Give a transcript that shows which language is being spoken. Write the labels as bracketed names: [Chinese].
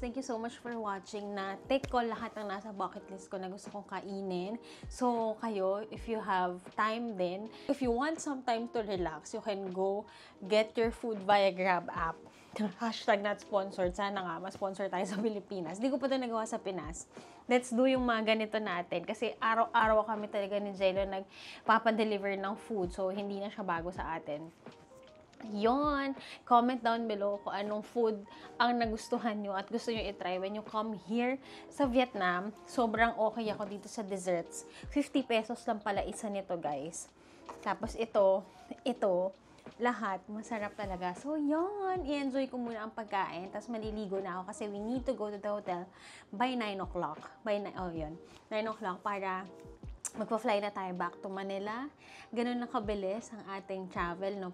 [Filipino] Thank you so much for watching. Na-take ko lahat ng nasa bucket list ko na gusto kong kainin. [English] So, kayo, if you have time din, if you want some time to relax, you can go get your food via Grab app. [Filipino] Hashtag not sponsored. Sana nga, ma-sponsor tayo sa Pilipinas. Hindi ko pa ito nagawa sa Pinas. Let's do yung mga ganito natin. Kasi araw-araw kami talaga ni Jello nagpapadeliver ng food. So, hindi na siya bago sa atin. Yon, comment down below kung anong food ang nagustuhan nyo at gusto nyo itry when you come here sa Vietnam. Sobrang okay ako dito sa desserts. 50 pesos lang pala isa nito, guys. Tapos ito, lahat masarap talaga. So, yon, i-enjoy ko muna ang pagkain. [English] Tapos maliligo na ako kasi we need to go to the hotel by 9 o'clock. [Filipino] 9 o'clock para magpa-fly na tayo back to Manila. Ganun na kabilis ang ating travel, no?